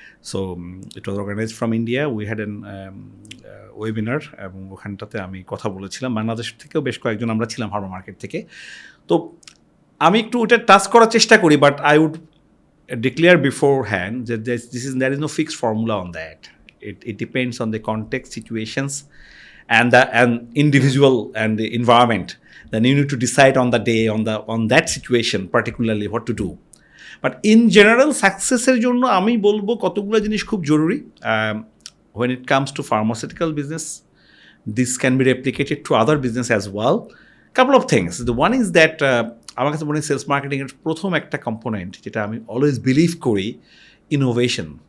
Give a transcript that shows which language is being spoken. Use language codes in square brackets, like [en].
[en] so it was organised from India, we had an webinar, [bn] এবং ওখানটাতে আমি কথা বলেছিলাম। বাংলাদেশ থেকেও বেশ কয়েকজন আমরা ছিলাম ফার্মা মার্কেট থেকে। তো আমি একটু ওটা টাচ করার চেষ্টা করি, [en] But I would declare beforehand যে there is no fixed formula on that. It depends on the context, situations, and individual and the environment. Then you need to decide on the day, on that situation particularly what to do. But in general, [bn] successের জন্য আমি বলবো কতগুলো জিনিস খুব জরুরি. [en] When it comes to pharmaceutical business, this can be replicated to other business as well. Couple of things. The one is that [bn] আমার কাছে মনে হয় সেলস মার্কেটিংয়ের প্রথম একটা কম্পোনেন্ট যেটা আমি অলওয়েজ বিলিভ করি, ইনোভেশন.